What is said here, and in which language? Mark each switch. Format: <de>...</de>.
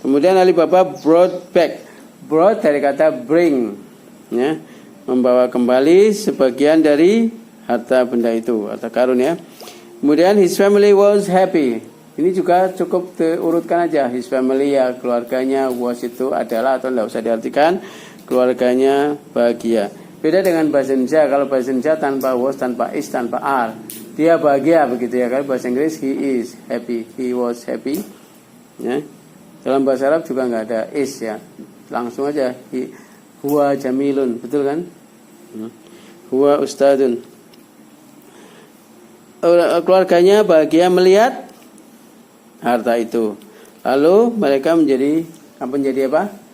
<id>Kemudian</id> <en>Alibaba brought back.</en> <id>Brought dari kata bring. Ya, membawa kembali sebagian dari harta benda itu, harta karun ya. Kemudian</id> <en>his family was happy.</en> <id>Ini juga cukup diurutkan aja.</id> <en>His family</en> <id>ya keluarganya,</id> <en>was</en> <id>itu adalah atau tidak usah diartikan, keluarganya bahagia. Beda dengan bahasa Indonesia. Kalau bahasa Indonesia tanpa was, tanpa is, tanpa are, dia bahagia begitu ya. Kalau bahasa Inggris</id> <en>he is happy, he was happy.</en> <id>Ya. Dalam bahasa Arab juga nggak ada is ya. Langsung aja</id> <ar>huwa jamilun,</ar> <id>betul kan?</id> <ar>Huwa ustadun.</ar> <id>Keluarganya bahagia melihat harta itu. Lalu mereka menjadi apa?</id>